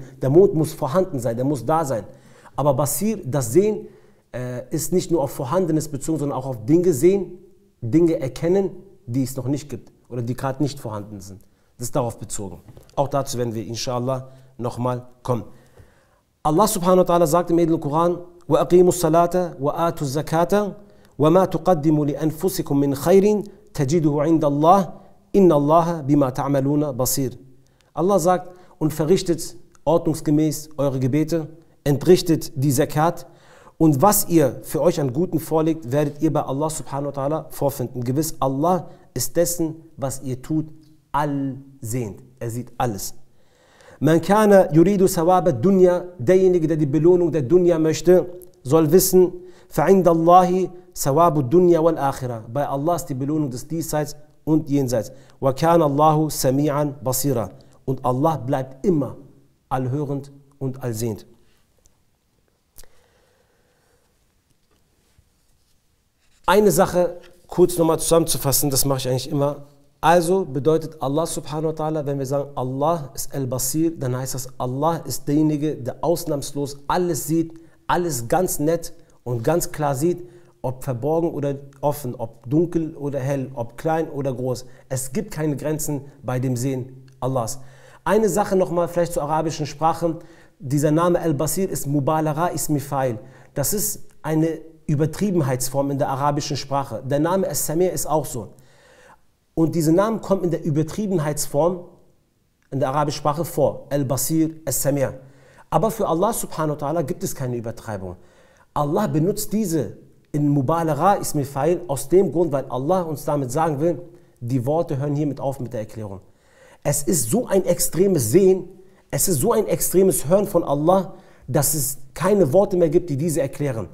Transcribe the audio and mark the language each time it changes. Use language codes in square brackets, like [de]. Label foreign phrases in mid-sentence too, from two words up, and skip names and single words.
[de] Der Mond muss vorhanden sein, der muss da sein. Aber Basir, das Sehen, ist nicht nur auf Vorhandenes bezogen, sondern auch auf Dinge sehen, Dinge erkennen, die es noch nicht gibt oder die gerade nicht vorhanden sind. Das ist darauf bezogen. Auch dazu werden wir inshallah nochmal kommen. Allah [ar] سبحانه وتعالى [de] sagt im edlen Koran: [ar] وَأَقِيمُوا الصَّلَاةَ وَآتُوا الزَّكَاةَ وَمَا تُقَدِّمُوا لِأَنفُسِكُم مِّنْ خَيْرٍ تَجِدُهُ عِندَ اللَّهِ إن الله بما تعملون بصير. [de] Allah sagt, und verrichtet ordnungsgemäß eure Gebete, entrichtet die Zakat, und was ihr für euch an Guten vorlegt, werdet ihr bei Allah [ar] سبحانه وتعالى [de] vorfinden. Gewiss, Allah ist dessen, was ihr tut, allsehend. Er sieht alles. [ar] من كان يريد ثواب الدنيا, [de] derjenige, der die Belohnung der Dunya möchte, soll wissen, [ar] فعند الله ثواب الدنيا والآخرة. [de] Bei Allah ist die Belohnung des Diesseits und Jenseits. [ar] وكان الله سميعا بصيرا. [de] Und Allah bleibt immer allhörend und allsehend. Eine Sache kurz nochmal zusammenzufassen, das mache ich eigentlich immer. Also bedeutet Allah [ar] سبحانه وتعالى, [de] wenn wir sagen, Allah ist Al-Basir, dann heißt das, Allah ist derjenige, der ausnahmslos alles sieht, alles ganz nett und ganz klar sieht, ob verborgen oder offen, ob dunkel oder hell, ob klein oder groß. Es gibt keine Grenzen bei dem Sehen Allahs. Eine Sache nochmal vielleicht zur arabischen Sprache. Dieser Name Al-Basir ist [ar] مبالغة اسم فاعل. [de] Das ist eine Übertriebenheitsform in der arabischen Sprache. Der Name As-Sami' ist auch so. Und diese Namen kommen in der Übertriebenheitsform in der arabischen Sprache vor. Al-Basir, As-Sami'. Aber für Allah [ar] سبحانه وتعالى [de] gibt es keine Übertreibung. Allah benutzt diese in [ar] مبالغة اسم فاعل [de] aus dem Grund, weil Allah uns damit sagen will, die Worte hören hiermit auf mit der Erklärung. Es ist so ein extremes Sehen, es ist so ein extremes Hören von Allah, dass es keine Worte mehr gibt, die diese erklären.